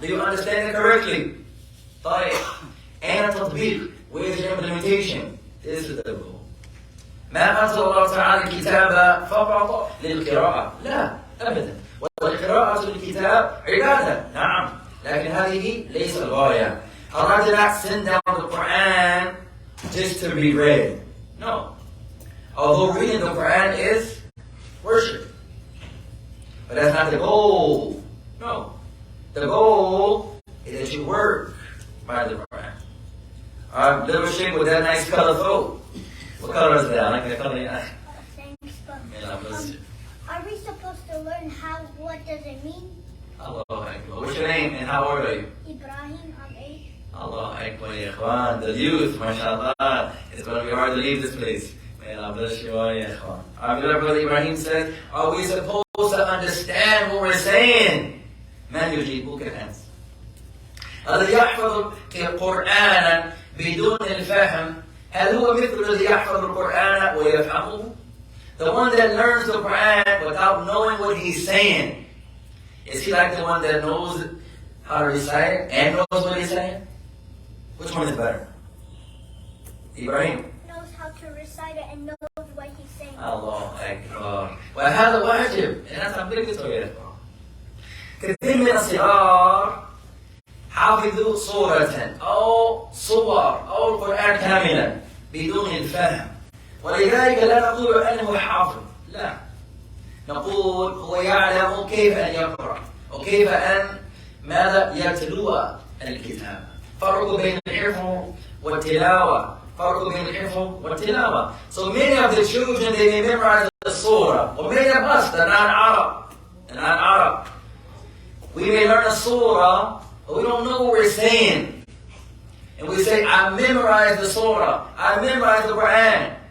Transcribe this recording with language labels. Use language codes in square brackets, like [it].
[en] Do you understand it correctly? [ar] طيب. أين التطبيق? [en] Where is the implementation? This is the goal. [ar] ما أنزل الله تعالى الكتاب فقط للقراءة. لا أبدا. والقراءة للكتاب عبادة. نعم. لكن هذه ليس الغاية. [en] Allah did not send down the Quran just to be read. No. Although reading the Quran is worship. But that's not the goal. No. The goal is that you work by the Quran. Our little chick with that nice color throat. What color is that? I like that color. Thanks, but are we supposed to learn what does it mean? Allah Akbar. What's your name and how old are you? Ibrahim, I'm 8. Allah Akbar, ya ikhwan. The youth, mashallah. It's going to be hard to leave this place. May Allah bless you all, ya ikhwan. Our beloved brother Ibrahim says, are we supposed to understand what we're saying? [ar] Man يجيبك الأنس. الذي يحفظ القرآن بدون الفهم هل هو مثل الذي يحفظ القرآن ويفهمه? [en] The one that learns the Quran without knowing what he's saying, is he like the one that knows how to recite it and knows what he's saying? Which one is better? Ibrahim knows how to recite it and knows what he's saying. [ar] الله أكبر. وهذا واجب. أنا أملك سؤال. كثير من الصغار حافظوا صورة أو صور أو القرآن كاملا بدون الفهم، ولذلك لا نقول أنه حافظ، لا، نقول هو يعلم كيف أن يقرأ وكيف أن ماذا يتلو الكتاب. فرق بين الحفظ والتلاوة. فرق بين الحفظ والتلاوة. [en] So many of the children, they may memorize the surah. Or many of us, they're not Arab. We may learn a surah, but we don't know what we're saying. And we say, I memorized the surah. I memorized the Quran.